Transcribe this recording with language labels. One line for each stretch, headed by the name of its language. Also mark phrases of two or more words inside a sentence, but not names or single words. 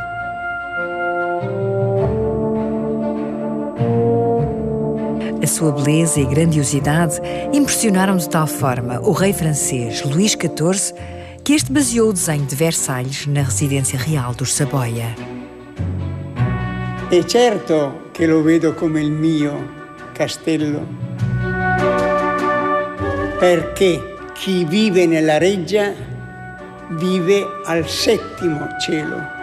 Portuguese: A sua beleza e grandiosidade impressionaram de tal forma o rei francês Luís XIV que este baseou o desenho de Versalhes na residência real dos Saboia.
Italian: E certo che lo vedo come il mio castello, perché chi vive nella reggia vive al settimo cielo.